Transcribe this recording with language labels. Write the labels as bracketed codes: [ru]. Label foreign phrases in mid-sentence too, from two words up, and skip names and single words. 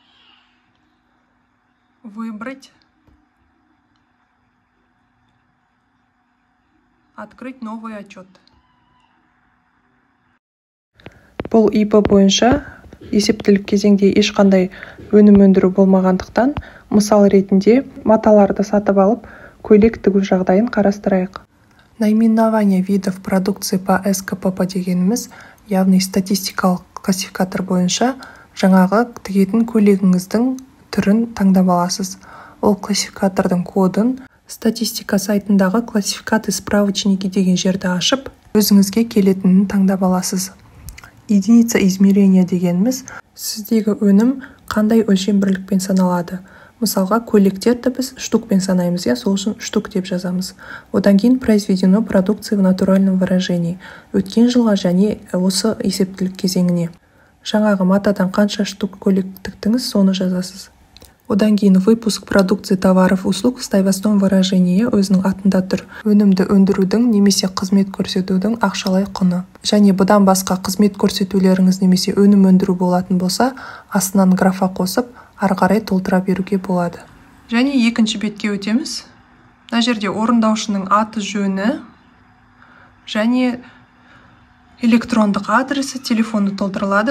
[ru] Выбрать. Открыть новый отчет. [kk] Бұл ИП бойынша есептілік кезеңде ешқандай өнім өндіру болмағандықтан, мысал ретінде маталарды сатып алып, көйлек тігу жағдайын қарастырайық. [ru] Наименование видов продукции по СКПП [kk] дегеніміз, яғни статистикалық классификатор бойынша жаңағы тігетін көйлегіңіздің түрін таңдап аласыз. Ол классификатордың кодын статистика сайтындағы [ru] классификаты справочники [kk] деген жерді ашып, өзіңізге келетінін таңдап аласыз. [ru] Единица измерения [kk] дегеніміз, сіздегі өнім қандай өлшем бірлікпен саналады. Мысалға, көйлектерді біз штукпен санаймыз, сол үшін штук деп жазамыз. Одан кейін [ru] произведено продукции в натуральном выражении. [kk] Өткен жылға және осы есептілік кезеңіне. Жаңағы матадан қанша штук көйлек тіктіңіз, соны жазасыз. Одан кейін [ru] выпуск продукции товаров услуг в стоимостном выражении [kk] өзінің атында тұр. Өнімді өндірудің немесе қызмет көрсетудің ақшалай құны. Және бұдан басқа қызмет көрсетулеріңіз немесе өнім өндіру болатын болса, астынан графа қосып, ары қарай толтыра беруге болады. Және екінші бетке өтеміз. Мына жерде орындаушының аты жөні және электрондық адресі, телефоны толтырылады.